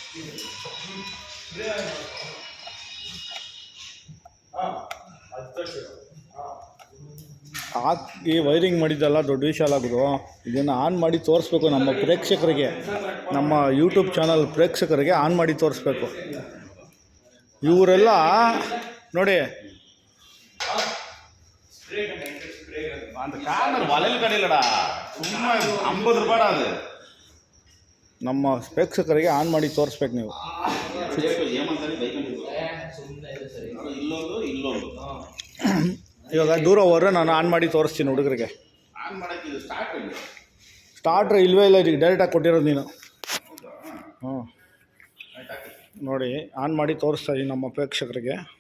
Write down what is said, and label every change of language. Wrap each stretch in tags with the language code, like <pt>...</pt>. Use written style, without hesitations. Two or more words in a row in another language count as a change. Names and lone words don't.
<kn>ಹಾಕಿ ವೈರಿಂಗ್ ಮಾಡಿದ್ದಲ್ಲ ದೊಡ್ಡ ವಿಷಯ ಆಗೋದು. ಇದನ್ನು ಆನ್ ಮಾಡಿ ತೋರಿಸ್ಬೇಕು ನಮ್ಮ ಪ್ರೇಕ್ಷಕರಿಗೆ, ನಮ್ಮ ಯೂಟ್ಯೂಬ್ ಚಾನಲ್ ಪ್ರೇಕ್ಷಕರಿಗೆ ಆನ್ ಮಾಡಿ ತೋರಿಸ್ಬೇಕು. ಇವರೆಲ್ಲ ನೋಡಿ</kn> <ta>அந்த கார்னர் வளையல் கடையிலடா சும்மா 50 ரூபாடா அது.</ta> <kn>ನಮ್ಮ ಪ್ರೇಕ್ಷಕರಿಗೆ ಆನ್ ಮಾಡಿ ತೋರಿಸ್ಬೇಕು ನೀವು. ಇವಾಗ ದೂರ ಹೋದ್ರೆ ನಾನು ಆನ್ ಮಾಡಿ ತೋರಿಸ್ತೀನಿ ಹುಡುಗರಿಗೆ. ಸ್ಟಾರ್ಟ್ರ್ ಇಲ್ವೇ ಇಲ್ಲ, ಇದಕ್ಕೆ ಡೈರೆಕ್ಟಾಗಿ ಕೊಟ್ಟಿರೋದು ನೀನು. ಹ್ಞೂ ನೋಡಿ, ಆನ್ ಮಾಡಿ ತೋರಿಸ್ತಾ ಇದ್ದೀನಿ ನಮ್ಮ ಪ್ರೇಕ್ಷಕರಿಗೆ.</kn>